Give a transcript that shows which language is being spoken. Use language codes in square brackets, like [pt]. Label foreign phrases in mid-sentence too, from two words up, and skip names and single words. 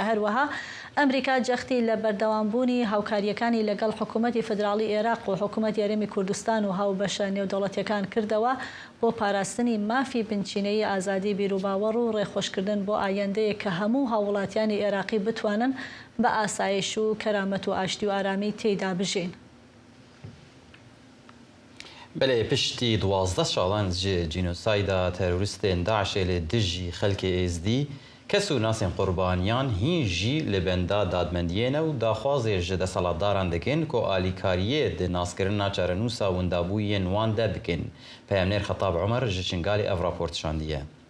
[ckb] هەروەها ئەمریکا جەختی لە بەردەوامبوونی هاوکاریەکانی لەگەڵ حکوومەتی فدراڵی عێراق و حکوومەت یاریمی کوردستان و هاوبەشە نێودەوڵەتیەکان کردەوە بۆ پاراستنی مافی بنچینەی ئازادی بیرروباوەڕ و ڕێخۆشکردن بۆ ئایندەیە کە هەموو هاوڵاتیانی عێراقی بتوانن بە ئاسایش و کەرامەت و ئاشتی و ئارامی تێیدا بژین. [ku] بەێ پشتی 12 ساڵان جینۆسایدا تەرۆریستên داعشê lê dijî xelkê êzdî kes û nasên qurbaniyan hîn jî li benda dadmendiyê ne û daxwazê ji deselatdaran dikin ku alîkariyê di naskirina çarenûsa wendabûyên wan de bikin. Peyamnêr Xetab Umer ji Şingalê ev rapor tişandiye.